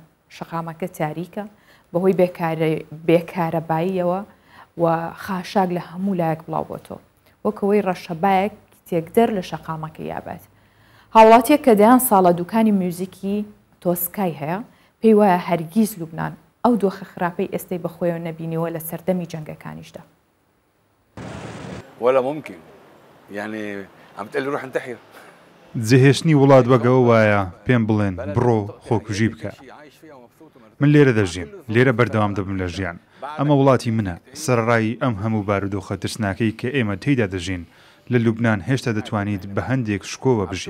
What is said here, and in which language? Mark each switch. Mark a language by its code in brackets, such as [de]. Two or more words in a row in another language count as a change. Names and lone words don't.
[ckb] شەقامەکە تاریکە بەهۆی بێکارەباییەوە و خاشاک لە هەموو لایەک بڵاو بۆتەوە وەکەوەی ڕەشەبایەک تێکدەر لە شەقامەکە یابێت. هاوڵاتیەک کە دەیان ساڵە دوکانی میوزیکی تۆسکای هەیە پێی وایە هەرگیز لوبنان ئەو دۆخە خراپەی ئێستەی بەخۆیەوە نەبینیەوە لە سەردەمی جەنگەکانیشدا. [ar] ولا ممكن يعني عم تقلي روح انتحر. [ckb] جێهێشتنی وڵات بەگەوە وایە پێم بڵێن بڕۆ خۆکوژی بکە. من لێرە دەژیم، لێرە بەردەوام دەبم لە ژیان. ئەمە وڵاتی منە، سەرڕایی ئەم هەموو بارودۆخە ترسناکەی کە ئێمە تێیدا دەژین لە لوبنان هێشتا دەتوانیت بە هەندێک شکۆوە بژی.